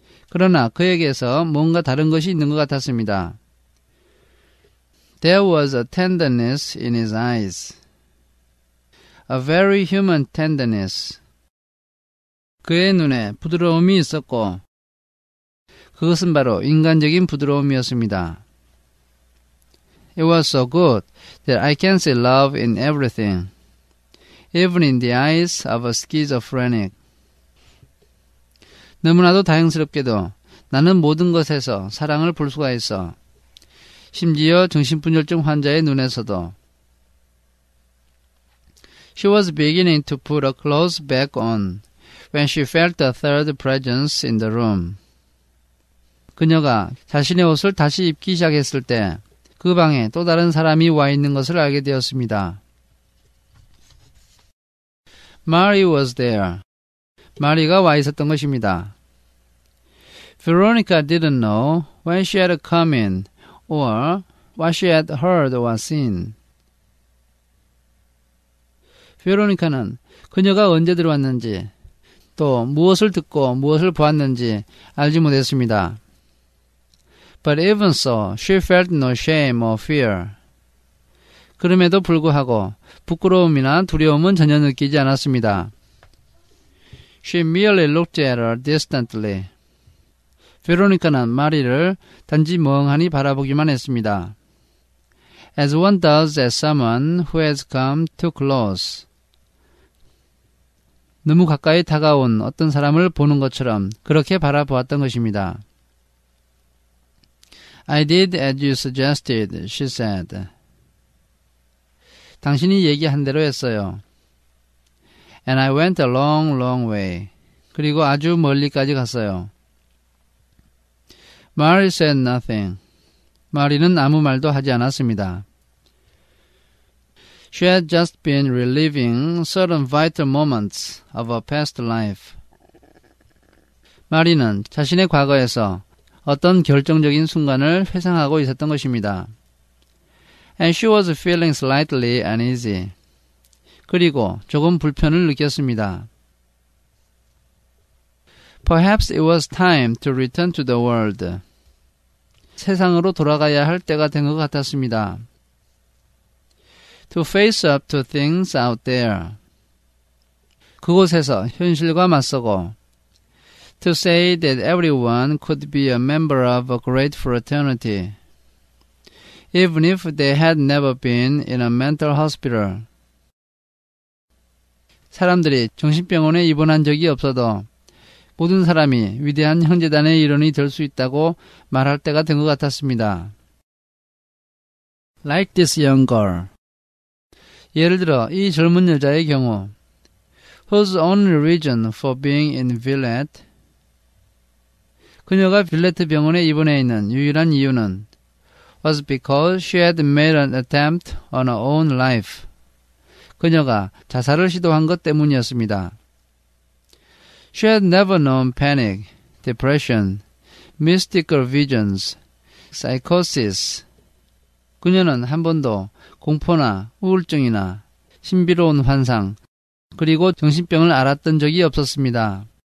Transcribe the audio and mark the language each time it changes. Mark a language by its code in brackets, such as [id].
[ko] 그러나 그에게서 뭔가 다른 것이 있는 것 같았습니다. [en] There was a tenderness in his eyes. A very human tenderness. [ko] 그의 눈에 부드러움이 있었고 그것은 바로 인간적인 부드러움이었습니다. [en] It was so good that I can see love in everything, even in the eyes of a schizophrenic. [ko] 너무나도 다행스럽게도 나는 모든 것에서 사랑을 볼 수가 있어. 심지어 정신분열증 환자의 눈에서도. [en] She was beginning to put her clothes back on when she felt a third presence in the room. [ko] 그녀가 자신의 옷을 다시 입기 시작했을 때 그 방에 또 다른 사람이 와 있는 것을 알게 되었습니다. [en] Mary was there. [ko] 마리가 와 있었던 것입니다. [en] Veronica didn't know when she had come in or what she had heard or seen. [ko] 베로니카는 그녀가 언제 들어왔는지 또 무엇을 듣고 무엇을 보았는지 알지 못했습니다. [en] But even so, she felt no shame or fear. [ko] 그럼에도 불구하고 부끄러움이나 두려움은 전혀 느끼지 않았습니다. [en] She merely looked at her distantly. [ko] 베로니카는 마리를 단지 멍하니 바라보기만 했습니다. [en] As one does at someone who has come too close. [ko] 너무 가까이 다가온 어떤 사람을 보는 것처럼 그렇게 바라보았던 것입니다. [en] I did as you suggested, she said. [ko] 당신이 얘기한 대로 했어요. [en] And I went a long, long way. [ko] 그리고 아주 멀리까지 갔어요. [en] Mary said nothing. [ko] 마리는 아무 말도 하지 않았습니다. [en] She had just been reliving certain vital moments of her past life. [ko] 마리는 자신의 과거에서 어떤 결정적인 순간을 회상하고 있었던 것입니다. [en] And she was feeling slightly uneasy. [ko] 그리고 조금 불편을 느꼈습니다. [en] Perhaps it was time to return to the world. [ko] 세상으로 돌아가야 할 때가 된 것 같았습니다. [en] To face up to things out there. [ko] 그곳에서 현실과 맞서고 [en] To say that everyone could be a member of a great fraternity, even if they had never been in a mental hospital. [ko] 사람들이 정신병원에 입원한 적이 없어도 모든 사람이 위대한 형제단의 일원이 될 수 있다고 말할 때가 된 것 같았습니다. [en] Like this young girl. [ko] 예를 들어 이 젊은 여자의 경우 [en] whose only reason for being in Villette [ko] 그녀가 빌레트 병원에 입원해 있는 유일한 이유는 [en] was because she had made an attempt on her own life. [ko] 그녀가 자살을 시도한 것 때문이었습니다. [en] She had never known panic, depression, mystical visions, psychosis. [ko] 그녀는 한 번도 공포나 우울증이나 신비로운 환상, 그리고 정신병을 앓았던 적이 없었습니다.